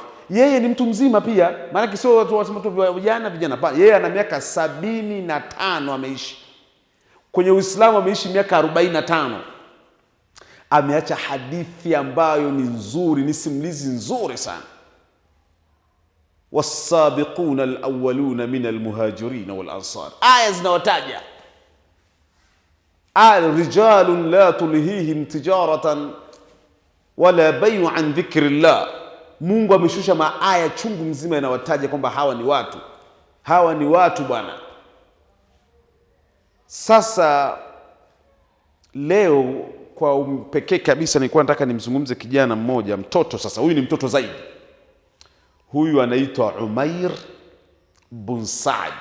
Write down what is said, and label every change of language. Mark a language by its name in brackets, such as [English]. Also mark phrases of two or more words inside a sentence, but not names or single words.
[Swahili] Yeye ni mtu mzima pia, maana sio watu wasema tu vijana. Yeye ana miaka 75 ameishi kwenye Uislamu, ameishi miaka 45. Ameacha hadithi ambayo ni nzuri, ni simulizi nzuri sana. [Arabic] والسابقون الأولون من المهاجرين والأنصار, [Swahili] aya zinawataja [Arabic] رجال لا تلهيهم تجارة ولا بيع عن ذكر الله. [Swahili] Mungu ameshusha maaya chungu mzima yanawataja kwamba hawa ni watu bwana. Sasa leo kwa pekee kabisa nilikuwa nataka nimzungumze kijana mmoja, mtoto. Sasa huyu ni mtoto zaidi, huyu anaitwa Umair bin Saad.